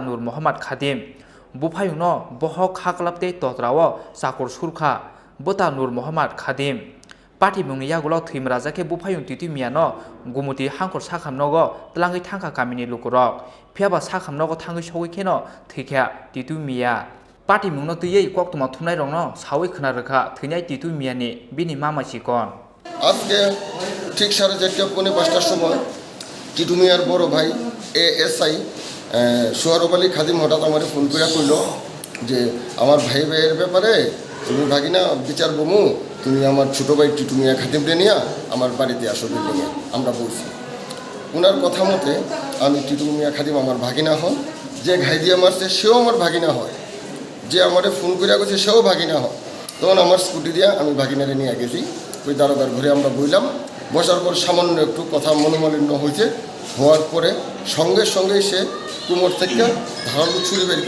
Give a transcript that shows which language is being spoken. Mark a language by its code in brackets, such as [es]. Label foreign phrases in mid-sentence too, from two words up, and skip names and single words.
[trp] Nur Muhammad Khadim bupayung no bohok haklapte totrawo sakor surkha buta Nur Muhammad Khadim party mungni yagulo thimrajake bupayung titu mia no gumuti hangkor sakhamnogo tlangai thangka kamini lukurok phiaba sakhamnogo thangai sogoi kheno thikya titu mia party mungno tuyi kok tuma thunai rongno sawi khna rakha thunai titu mia ni bini mama chikon [bn] আজকে ঠিক 4:30-5টার সময় টিটু মিয়ার বড় ভাই এএসআই সোহরব আলী খাদিম হঠাৎ আমার ফোন করে কইল যে আমার ভাইয়ের ব্যাপারে তুমি ভাগিনা বিচার বমু তুমি আমার ছোট ভাই টিটু মিয়া খাদিমরে নিয়ে আমার বাড়িতে আসো বিল্ডিংয়ে আমরা বলছি ওনার কথা মতে আমি টিটু মিয়া খাদিম আমার ভাগিনা হন যে ঘাই দিয়ে মারছে সেও আমার ভাগিনা হয় যে আমারে ফোন করে গেছে সেও ভাগিনা হয় তখন আমার স্কুটি দিয়ে আমি ভাগিনারে নিয়ে গেছি ওই দারোগার ঘরে আমরা বইলাম বসার পর সামান্য একটু কথা মনোমালিন্য হয়েছে হওয়ার পরে সঙ্গে সঙ্গেই সে কোমর থেকে ধারালো ছুরি